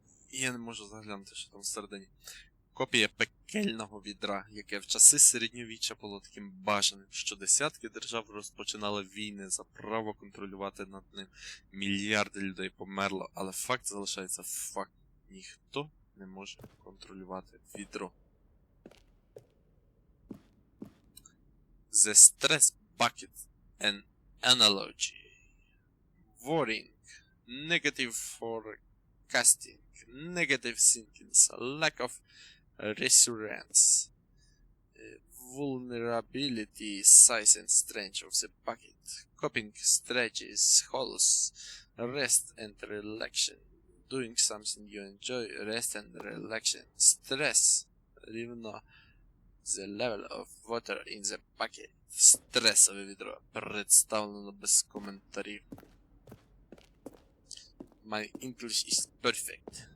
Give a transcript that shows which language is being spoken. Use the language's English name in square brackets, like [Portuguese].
[Ukrainian] Я не можу заглянути, що там всередині. Копія пекельного відра, яке в часи середньовіччя було таким бажаним, що десятки держав розпочинали війни за право контролювати над ним. Мільярди людей померло, але факт залишається факт. Ніхто не може контролювати відро. [English] The stress bucket, an analogy. Worrying, negative forecasting, negative thinking, lack of reassurance, vulnerability, size and strength of the bucket, coping strategies, holes, rest and relaxation, doing something you enjoy, rest and relaxation, stress, [Ukrainian] рівно [English] the level of water in the bucket. [Ukrainian] Стресове відро представлено без коментарів. [English] My English is perfect.